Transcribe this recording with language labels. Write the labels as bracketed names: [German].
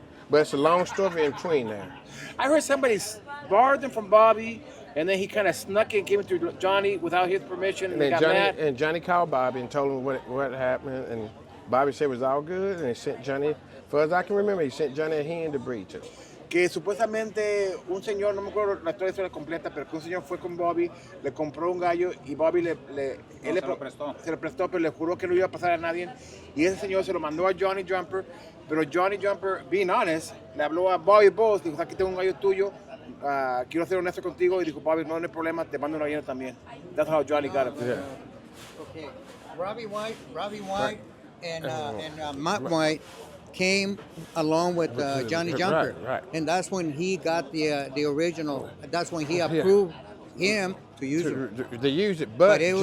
[English] But it's a long story in between there. I heard somebody borrowed them from Bobby, and then he kind of snuck in, gave it to Johnny without his permission, and they And got then mad. Johnny called Bobby and told him what happened. And Bobby said it was all good. And he sent Johnny, far as I can remember, he sent Johnny a hen to breed to. [Spanish] Que supuestamente un señor, no me acuerdo la historia completa, pero que un señor fue con Bobby, le compró un gallo y Bobby él se lo prestó. se lo prestó, pero le juró que no iba a pasar a nadie. Y ese señor se lo mandó a Johnnie Jumper, pero Johnnie Jumper, [English] being honest, [Spanish] le habló a Bobby Bowles, dijo, aquí tengo un gallo tuyo, quiero ser honesto contigo, y dijo, Bobby, no hay problema, te mando una gallina también. [English] That's how Johnny got it. Yeah. Okay, Robbie White, and Matt White came along with Johnnie Jumper, right. and that's when he got the original. That's when he approved him to use it. To use it, But it was